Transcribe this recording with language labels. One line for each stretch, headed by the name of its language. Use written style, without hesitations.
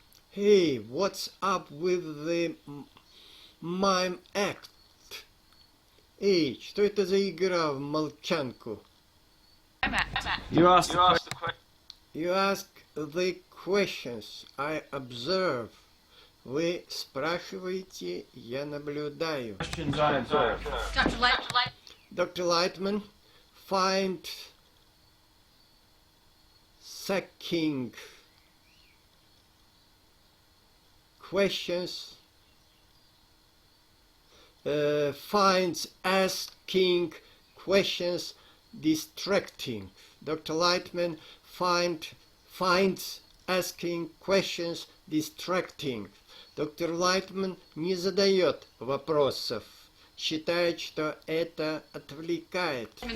English: Hey, what's up with the mime act?
Russian: Эй, что это за игра в молчанку?
English: You asked the question. You ask the questions, I observe.
Russian: Вы спрашиваете, я наблюдаю.
English: Questions I observe. Dr. Lightman, find sucking questions, finds asking questions distracting. Dr. Lightman finds asking questions distracting.
Russian: Доктор Лайтман не задает вопросов, считает, что это отвлекает.